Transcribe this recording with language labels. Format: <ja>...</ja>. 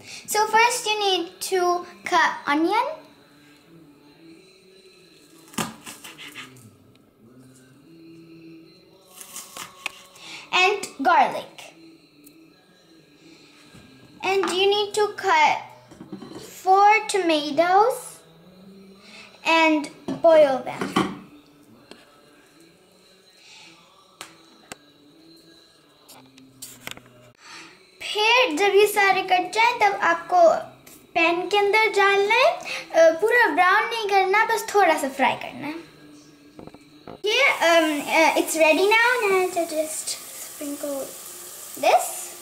<en>So first you need to cut onion, and garlic. And you need to cut 4 tomatoes and boil them.</en> <hi>फिर जब ये सारे cut जाएं तब आपको पैन के अंदर डालना है. पूरा ब्राउन नहीं करना, बस थोड़ा सा फ्राई करना है.</hi> <en>Here, it's ready now. Now I have to just sprinkle this.</en>